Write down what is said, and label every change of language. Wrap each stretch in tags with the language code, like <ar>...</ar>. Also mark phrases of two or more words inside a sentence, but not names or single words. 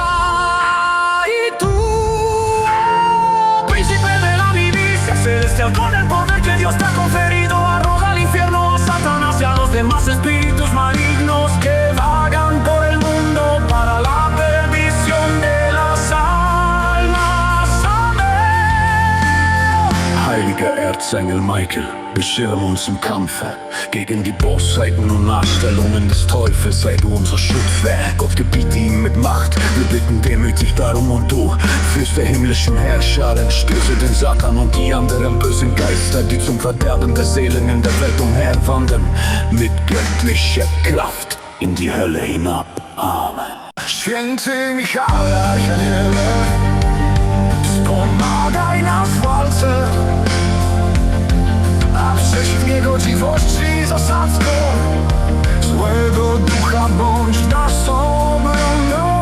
<es>Y tú, príncipe de la milicia celestial, con el poder que Dios te ha conferido, arroja al infierno a Satanás y a los demás espíritus malignos que vagan por el mundo para la perdición de las almas.</es> <de>Heiliger Erzengel Michael, beschirm uns im Kampfe gegen die Bosheiten und Nachstellungen des Teufels. Sei du unser Schutzwehr, Gott gebiete ihm mit Macht. Wir bitten demütig darum, und du, Fürst der himmlischen Herrscher, stöße den Satan und die anderen bösen Geister, die zum Verderben der Seelen in der Welt umherwandern, mit göttlicher Kraft in die Hölle hinab. Amen.</de> <pl>Święty Michale Archaniele, wspomagaj nas w walce, a przeciw niegodziwości zasadzką złego ducha bądź naszą obroną.</pl>